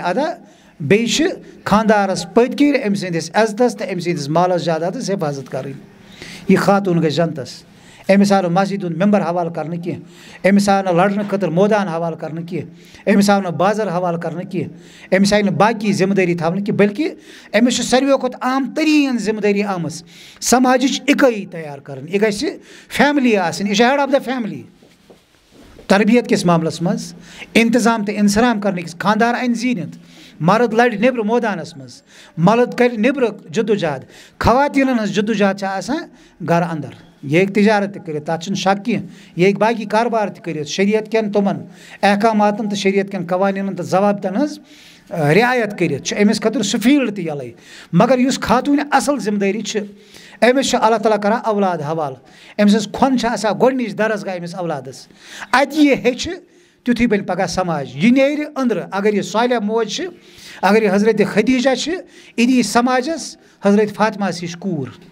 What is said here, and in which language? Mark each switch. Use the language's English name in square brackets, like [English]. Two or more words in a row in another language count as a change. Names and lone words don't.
[Kashmiri] ادا بیٚیہِ چھِ خانٛدارس پٔتۍ کِنۍ أمۍ سٕنٛدِس عزتس تہٕ أمۍ سٕنٛدِس مالس جادادس حفاظت کَرٕنۍ یہِ خاتوٗن گژھِ جنتس أمِس آو نہٕ مسجد ہُنٛد ممبر حوالہٕ کرنہٕ کینٛہہ أمِس آو نہٕ لڑنہٕ خٲطرٕ مٲدان حوالہٕ کرنہٕ کینٛہہ أمِس آو نہٕ بازر حوالہٕ کرنہٕ کینٛہہ أمِس آیہِ نہٕ باقی ذمہٕ دٲری تھاونہٕ کینٛہہ بٔلکہِ أمِس چھُ ساروٕیو کھۄتہٕ عام تریٖن ذمہٕ دٲری آمٕژ سماجٕچ اِکٲیی تیار کرٕنۍ یہِ گژھِ فیملی آسٕنۍ یہِ چھِ [English] head of the family [Kashmiri] تربیت کِس معاملس منٛز انتظام تہٕ انصرام کرنٕکِس خانٛدار انہِ زیٖنِتھ مرد لڑِ نیبرٕ مٲدانس منٛز مرد کرِ نیبرٕ جدوجہد خواتیٖنن ہٕنٛز جدوجہد چھِ آسان گرٕ انٛدر یہِ ہیٚکہِ تجارت تہِ کٔرِتھ تتھ چھُنہٕ شک کینٛہہ یہِ ہیٚکہِ باقی کاربار تہِ کٔرِتھ شریعت کٮ۪ن تِمن احکاماتن تہٕ شریعت کٮ۪ن قوانیٖنن تہٕ ضوابطن ہٕنٛز رعایت کٔرِتھ چھُ أمِس خٲطرٕ سُہ فیٖلڈ تہِ یَلے مگر یُس خاتوٗنہِ اصل ذمہٕ دٲری چھِ أمِس چھُ اللہ تعالیٰ کران اولاد حوالہٕ أمۍ سٕنٛز کھۄن چھِ آسان گۄڈنِچ درسگاہ أمِس اولادس اتہِ یہِ ہیٚچھِ تیُتھُے بنہِ پگاہ سماج یہِ نیرِ أنٛدرٕ اگر یہِ صالح موج چھِ اگر یہِ حضرت خدیجہ چھِ یہِ دِیہِ سماجس حضرت فاطمہس ہِش کوٗر